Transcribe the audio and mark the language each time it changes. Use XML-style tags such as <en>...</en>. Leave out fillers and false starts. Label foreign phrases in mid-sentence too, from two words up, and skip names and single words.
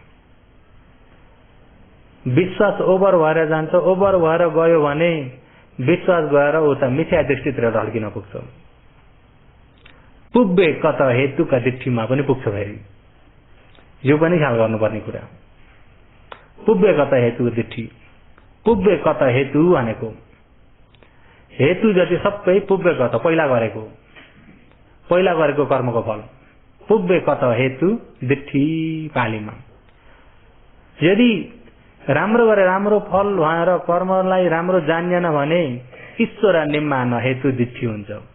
<ne>विश्वास ओभर भएर जान्छ। ओभर भएर गयो भने विश्वास गएर उता मिथ्या दृष्टितिर ढल्किन पुग्छ।</ne> <pi>पुब्बे कत हेतुका दिठीमा</pi> <ne>पनि पुग्छ फेरि। यो पनि ख्याल गर्नुपर्ने कुरा।</ne> <pi>पुब्बे कत हेतु दिठी, पुब्बे कत हेतु</pi> <ne>भनेको हेतु जति सबै</ne> <pi>पुब्बे कत</pi> <ne>पहिला गरेको कर्मको फल।</ne> <pi>पुब्बे कत हेतु दिठी पालीमा।</pi> <ne>यदि राम्रो गरे राम्रो फल भएर कर्मलाई राम्रो जानिएन भने</ne> <pi>ईश्वर निम्मान हेतु दिठी</pi> <ne>हुन्छ।</ne>